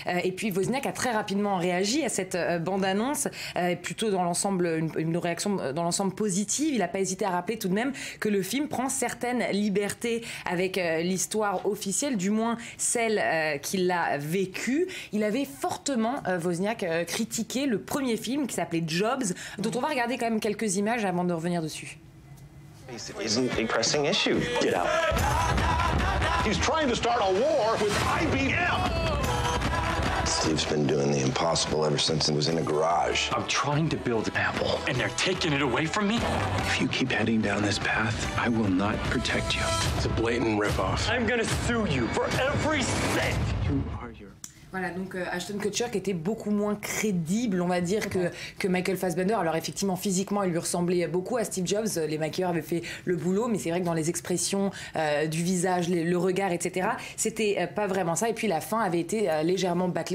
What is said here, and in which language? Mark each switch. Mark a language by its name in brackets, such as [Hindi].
[French] Et puis Wozniak a très rapidement réagi à cette bande-annonce, plutôt dans l'ensemble, une réaction dans l'ensemble positive. Il n'a pas hésité à rappeler tout de même que le film prend certaines libertés avec l'histoire officielle, du moins celle qu'il a vécue. Il avait fortement, Wozniak, critiqué le premier film qui s'appelait Jobs, dont on va regarder quand même quelques images avant de revenir dessus. [English] It isn't a pressing issue. Get out. He's trying to start a war with IBM. Steve's been doing the impossible ever since he was in a garage. I'm trying to build Apple, and they're taking it away from me? If you keep heading down this path, I will not protect you. It's a blatant ripoff. I'm gonna sue you for every cent. You are your... [French] Voilà, donc Ashton Kutcher qui était beaucoup moins crédible, on va dire, que Michael Fassbender. Alors effectivement, physiquement, il lui ressemblait beaucoup à Steve Jobs. Les maquilleurs avaient fait le boulot, mais c'est vrai que dans les expressions du visage, le regard, etc., c'était pas vraiment ça. Et puis la fin avait été légèrement bâclée.